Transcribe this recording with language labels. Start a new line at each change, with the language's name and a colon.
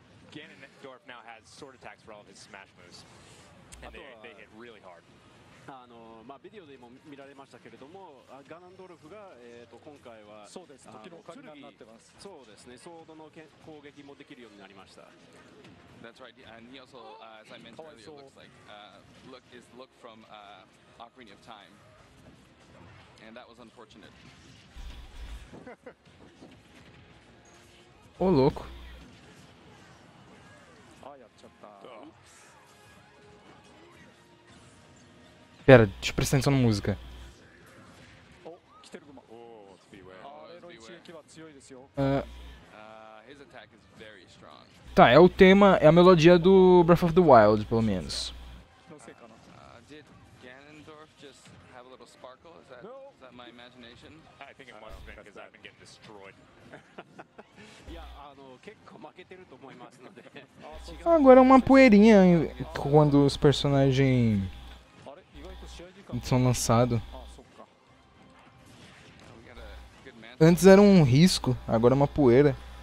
English: Ganondorf now has sword attacks for all of his smash moves. And they hit really hard.
Japanese: まあビデオでも見られましたけれども、ガナンドルフが今回はそうです。時のオカリナになってます。そうですね。ソードの攻撃もできるようになりました。
English: That's right. And he also, as I mentioned earlier, looks like look from Ocarina of Time, and that was unfortunate.
Portuguese: Ô, louco.
Japanese: あやっちゃった。
Portuguese: Pera, deixa eu prestar atenção na música.
Japanese: お、来てるグマ。
English: Oh, let's beware.
Japanese: あれの一撃は強いですよ。
English: His attack is very strong.
Portuguese: Tá, é o tema, é a melodia do Breath of the Wild, pelo menos.
Japanese: のせいかな。
English: Did Ganondorf just have a little sparkle? Is that my imagination? I think it must have been because I've been getting destroyed.
Japanese: いや結構負けてると思いますので。
Portuguese: Agora uma poeirinha quando os personagens
Japanese: あれ意外と試合時間。
Portuguese: são lançados.
Japanese: あ、そっか。
English: We got a good match.
Portuguese: Antes era um risco, agora é uma poeira.